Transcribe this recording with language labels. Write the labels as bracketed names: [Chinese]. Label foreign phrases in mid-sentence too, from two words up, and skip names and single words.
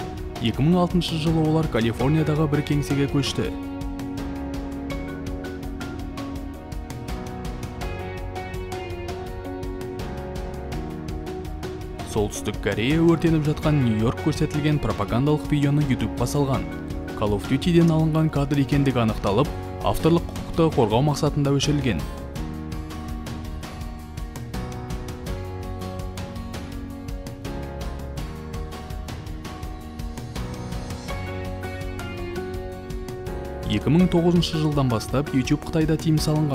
[Kazakh] 2006 жылы олар Калифорниядағы бір кеңсеге көшті. Солтүстік Корея өртеніп жатқан Нью-Йорк көрсетілген пропагандалық видеоны YouTube-ға салған. Call of Duty-ден алынған кадр екендігі анықталып, авторлық құқықты қорғау мақсатында өшірілген. жылдан бастап YouTube Қытайда тыйым салынған.